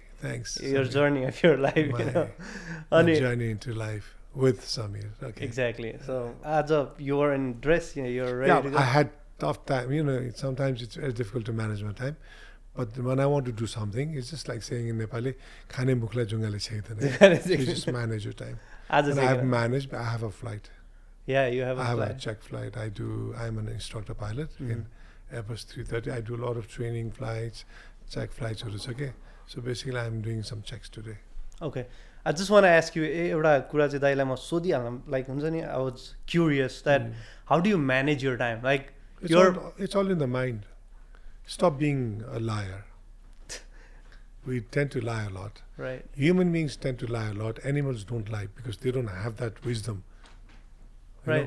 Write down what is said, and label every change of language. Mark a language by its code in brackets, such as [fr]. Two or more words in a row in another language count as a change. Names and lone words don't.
[en] thanks. Your Samir. journey of your life, My journey into life with Samir. Okay. Exactly. So as you are in dress, you're ready to go. I had tough time. Sometimes it's very difficult to manage my time. But when I want to do something, it's just like saying in Nepali, [ne] "खाने मुखलाई जुँगाले छेक्दैन." [en] So you just manage your time. And I have managed. I have a flight. Yeah, you have a I have flight. a check flight. I'm an instructor pilot in Airbus 330. I do a lot of training flights, check flights. Okay. So basically, I'm doing some checks today. Okay. I just want to ask you, [ne] एउटा कुरा चाहिँ दाइलाई म सोधिहालौँ, like हुन्छ नि, [en] I was curious that how do you manage your time? Like It's all in the mind. Stop being a liar. We tend to lie a lot. right, Human beings tend to lie a lot. Animals don't lie because they don't have that wisdom. You know?